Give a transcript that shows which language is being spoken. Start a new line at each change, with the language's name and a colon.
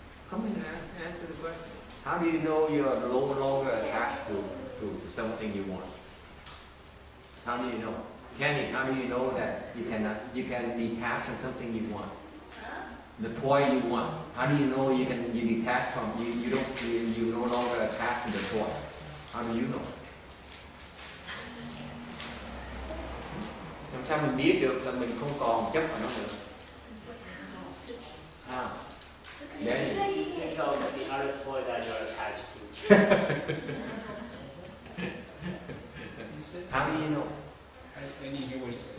English: Come in and answer the question. How do you know you are no longer attached to something you want? How do you know? Kenny, how do you know that you can detach from something you want? The toy you want. How do you know you detach from you no longer attached to the toy? How do you know?
Vietnamese: Làm sao mình biết được là mình không còn chấp vào nó nữa?
English: Danny. You know that the other toy that you're attached to. How do you know? I didn't hear what he said.